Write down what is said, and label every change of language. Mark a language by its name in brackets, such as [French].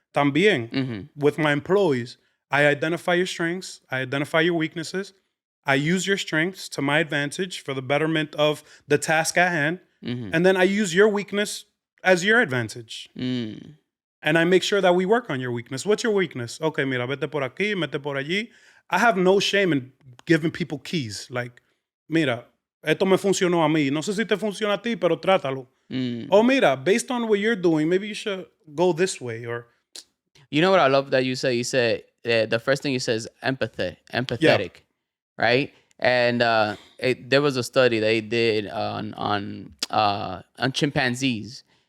[English] también, with my employees, I identify your strengths, I identify your weaknesses, I use your strengths to my advantage for the betterment of the task at hand, and then I use your weakness as your advantage. And I make sure that we work on your weakness. What's your weakness? [Spanish] Okay, mira, vete por aquí, mete por allí. [English] I have no shame in giving people keys. [Spanish] Like, mira, esto me funcionó a mí. No sé si te funciona a ti, pero trátalo. [English] Oh, mira, based on what you're doing, maybe you should go this way. Or, you know what I love that you say? You said the first thing you said is empathetic, right? And there was a study they did on chimpanzees.